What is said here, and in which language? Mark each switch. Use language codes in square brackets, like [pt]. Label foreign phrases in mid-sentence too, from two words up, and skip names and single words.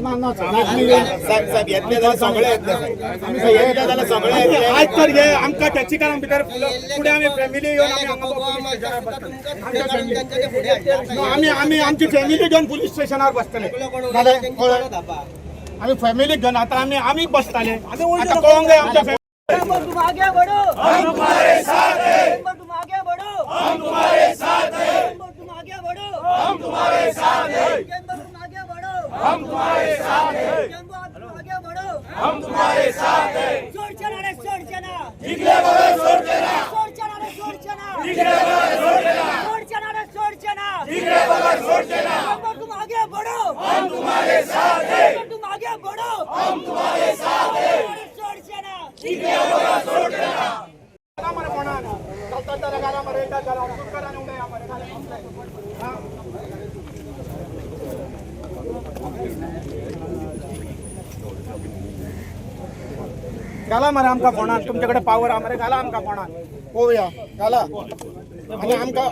[kok] साहेब येतले जाल्यार सगळे येतले साहेब. येतले जाल्यार सगळे येतले. आज तर हे आमकां टॅक्सीकारांक भितर फुडें आमी फॅमिली येवन आमी हांगा पुलीस स्टेशनार बसतले. आमी आमची फॅमिली घेवन पुलीस स्टेशनार बसतले. आमी फॅमिली घेवन आता आमी बसताले. आता कळोंक जाय आमच्या [hi] तुम आगे बढ़ो हम तुम्हारे साथ हैं तुम आगे बढ़ो हम तुम्हारे साथ हैं तुम आगे बढ़ो हम तुम्हारे साथ हैं तुम आगे बढ़ो हम तुम्हारे साथ हैं तुम आगे बढ़ो हम तुम्हारे साथ हैं छोड़ चला रे छोड़ चला जिगले बगल छोड़ चला छोड़ चला रे छोड़ चला जिगले बगल छोड़ चला छोड़ चला रे छोड़ चला जिगले बगल छोड़ चला तुम आगे बढ़ो हम तुम्हारे साथ हैं तुम आगे बढ़ो हम तुम्हारे साथ हैं छोड़ चला जिगले बगल छोड़ चला [kok] घाला मरे आमकां कोणाक तुमच्याकडे पावर आहा मरे घाला आमकां कोणाक पळोवया घाला आनी आमकां